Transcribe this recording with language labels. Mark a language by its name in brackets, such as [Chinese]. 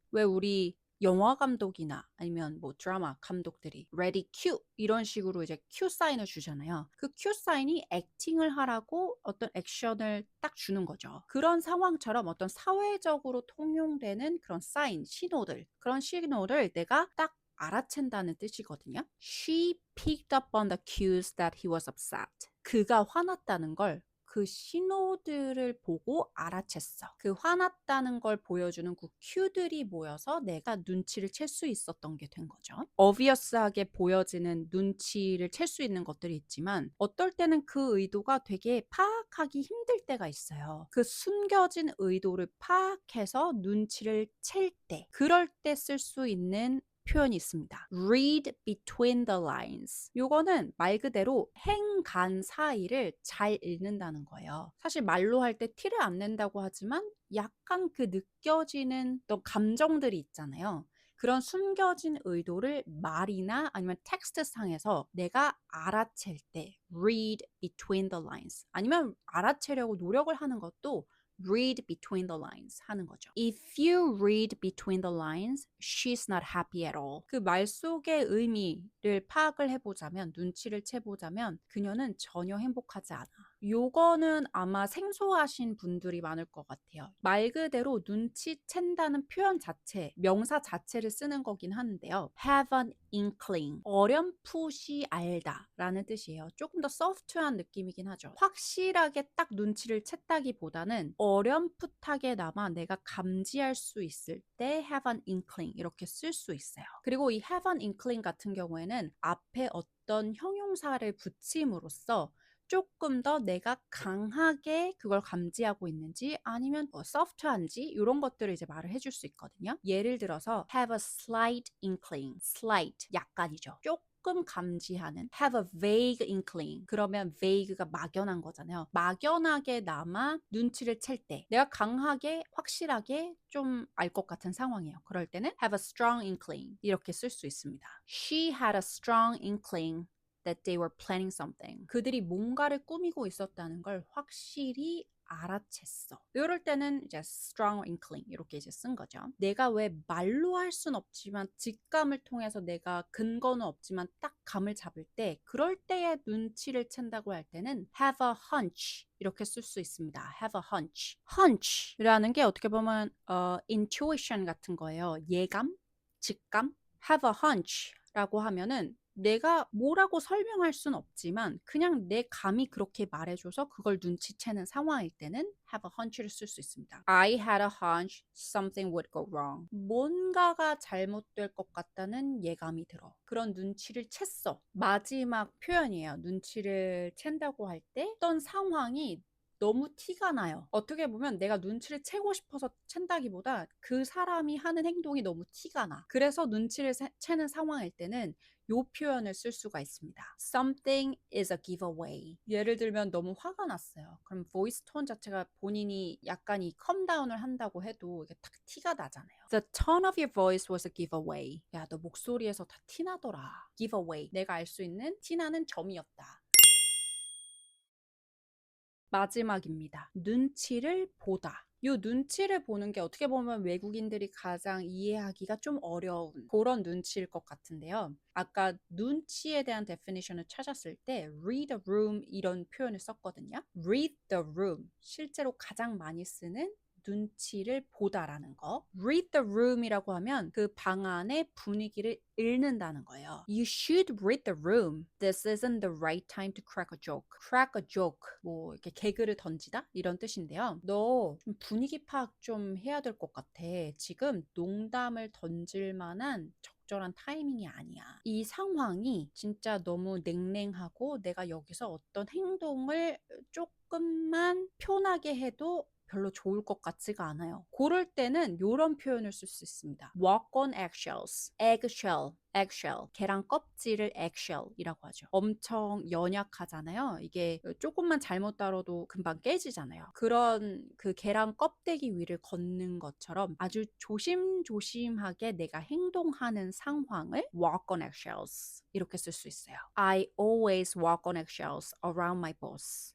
[Korean] 왜 우리 영화 감독이나 아니면 뭐 드라마 감독들이 ready cue 이런 식으로 이제 큐 사인을 주잖아요. 그 큐 사인이 액팅을 하라고 어떤 액션을 딱 주는 거죠. 그런 상황처럼 어떤 사회적으로 통용되는 그런 사인, 신호들, 그런 신호를 내가 딱 알아챈다는 뜻이거든요. [English] She picked up on the cues that he was upset. [Korean] 그가 화났다는 걸 그 신호들을 보고 알아챘어. 그 화났다는 걸 보여주는 그 큐들이 모여서 내가 눈치를 챌 수 있었던 게 된 거죠. obvious하게 보여지는 눈치를 챌 수 있는 것들이 있지만 어떨 때는 그 의도가 되게 파악하기 힘들 때가 있어요. 그 숨겨진 의도를 파악해서 눈치를 챌 때, 그럴 때 쓸 수 있는 표현이 있습니다. [English] read between the lines. [Korean] 요거는 말 그대로 행간 사이를 잘 읽는다는 거예요. 사실 말로 할 때 티를 안 낸다고 하지만 약간 그 느껴지는 또 감정들이 있잖아요. 그런 숨겨진 의도를 말이나 아니면 텍스트 상에서 내가 알아챌 때 [English] read between the lines [Korean] 아니면 알아채려고 노력을 하는 것도 read between the lines 하는 거죠. [English] If you read between the lines, she's not happy at all. [Korean] 그 말 속의 의미를 파악을 해보자면, 눈치를 채보자면 그녀는 전혀 행복하지 않아. 요거는 아마 생소하신 분들이 많을 것 같아요. 말 그대로 눈치챈다는 표현 자체, 명사 자체를 쓰는 거긴 하는데요. [English] have an inkling, [Korean] 어렴풋이 알다 라는 뜻이에요. 조금 더 소프트한 느낌이긴 하죠. 확실하게 딱 눈치를 챘다기보다는 어렴풋하게나마 내가 감지할 수 있을 때 [English] have an inkling [Korean] 이렇게 쓸 수 있어요. 그리고 이 [English] have an inkling [Korean] 같은 경우에는 앞에 어떤 형용사를 붙임으로써 조금 더 내가 강하게 그걸 감지하고 있는지 아니면 소프트한지 이런 것들을 이제 말을 해줄 수 있거든요. 예를 들어서 [English] have a slight inkling, [Korean] slight 약간이죠. 조금 감지하는 [English] have a vague inkling [Korean] 그러면 vague가 막연한 거잖아요. 막연하게나마 눈치를 챌 때 내가 강하게 확실하게 좀 알 것 같은 상황이에요. 그럴 때는 [English] have a strong inkling [Korean] 이렇게 쓸 수 있습니다. [English] She had a strong inkling that they were planning something. [Korean] 그들이 뭔가를 꾸미고 있었다는 걸 확실히 알아챘어. 이럴 때는 이제 [English] strong inkling [Korean] 이렇게 이제 쓴 거죠. 내가 왜 말로 할 순 없지만 직감을 통해서 내가 근거는 없지만 딱 감을 잡을 때 그럴 때의 눈치를 챈다고 할 때는 [English] have a hunch [Korean] 이렇게 쓸 수 있습니다. have a hunch. hunch라는 게 어떻게 보면 intuition 같은 거예요. 예감, 직감. [English] have a hunch [Korean] 라고 하면은 내가 뭐라고 설명할 순 없지만 그냥 내 감이 그렇게 말해줘서 그걸 눈치채는 상황일 때는 have a hunch를 쓸 수 있습니다. [English] I had a hunch something would go wrong. [Korean] 뭔가가 잘못될 것 같다는 예감이 들어. 그런 눈치를 챘어. 마지막 표현이에요. 눈치를 챈다고 할 때 어떤 상황이 너무 티가 나요. 어떻게 보면 내가 눈치를 채고 싶어서 챈다기보다 그 사람이 하는 행동이 너무 티가 나. 그래서 눈치를 채는 상황일 때는 요 표현을 쓸 수가 있습니다. [English] Something is a giveaway. [Korean] 예를 들면 너무 화가 났어요. 그럼 보이스 톤 자체가 본인이 약간 이 컴다운을 한다고 해도 이게 딱 티가 나잖아요. [English] The tone of your voice was a giveaway. [Korean] 야, 너 목소리에서 다 티나더라. [English] Giveaway. [Korean] 내가 알 수 있는 티나는 점이었다. 마지막입니다. 눈치를 보다. 요 눈치를 보는 게 어떻게 보면 외국인들이 가장 이해하기가 좀 어려운 그런 눈치일 것 같은데요. 아까 눈치에 대한 definition을 찾았을 때 [English] read the room [Korean] 이런 표현을 썼거든요. [English] read the room. [Korean] 실제로 가장 많이 쓰는 눈치를 보다라는 거. [English] read the room [Korean] 이라고 하면 그 방 안의 분위기를 읽는다는 거예요. [English] You should read the room. This isn't the right time to crack a joke. crack a joke. [Korean] 뭐 이렇게 개그를 던지다 이런 뜻인데요. 너 좀 분위기 파악 좀 해야 될 것 같아. 지금 농담을 던질 만한 적절한 타이밍이 아니야. 이 상황이 진짜 너무 냉랭하고 내가 여기서 어떤 행동을 조금만 편하게 해도 별로 좋을 것 같지가 않아요. 그럴 때는 이런 표현을 쓸 수 있습니다. [English] walk on eggshells, [Korean] eggshell, 계란 껍질을 eggshell이라고 하죠. 엄청 연약하잖아요. 이게 조금만 잘못 다뤄도 금방 깨지잖아요. 그런 그 계란 껍데기 위를 걷는 것처럼 아주 조심조심하게 내가 행동하는 상황을 [English] walk on eggshells [Korean] 이렇게 쓸 수 있어요. [English] I always walk on eggshells around my boss.